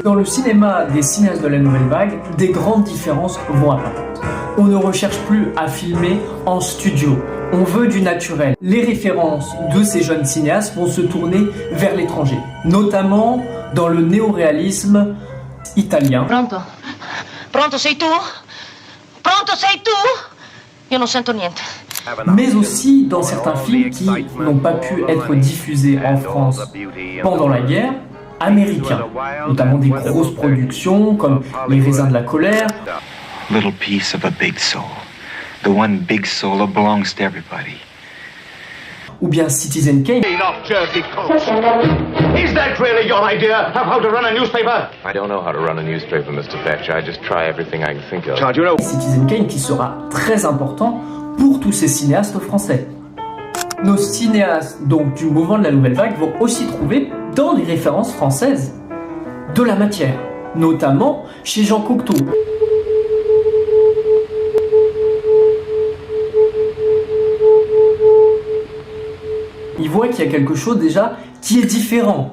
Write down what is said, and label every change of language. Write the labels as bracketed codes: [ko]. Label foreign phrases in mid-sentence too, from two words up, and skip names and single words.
[fr] Dans le cinéma des cinéastes de la nouvelle vague, des grandes différences vont apparaître. On ne recherche plus à filmer en studio, on veut du naturel. Les références de ces jeunes cinéastes vont se tourner vers l'étranger, notamment dans le néoréalisme italien. [it] Pronto sei tu? Pronto sei tu? Io non sento niente. [fr] Mais aussi dans certains films qui n'ont pas pu être diffusés en France pendant la guerre, américains, notamment des grosses productions comme Les raisins de la colère. [en] Little piece of a big soul. The one big soul that belongs to everybody. [fr] Ou bien Citizen Kane. [en] Is that really your idea of how to run a newspaper? I don't know how to run a newspaper, Mr. Thatcher. I just try everything I can think of. [fr] Citizen Kane qui sera très important pour tous ces cinéastes français. Nos cinéastes donc du mouvement de la nouvelle vague vont aussi trouver dans les références françaises de la matière, notamment chez Jean Cocteau. Ils voient qu'il y a quelque chose déjà qui est différent.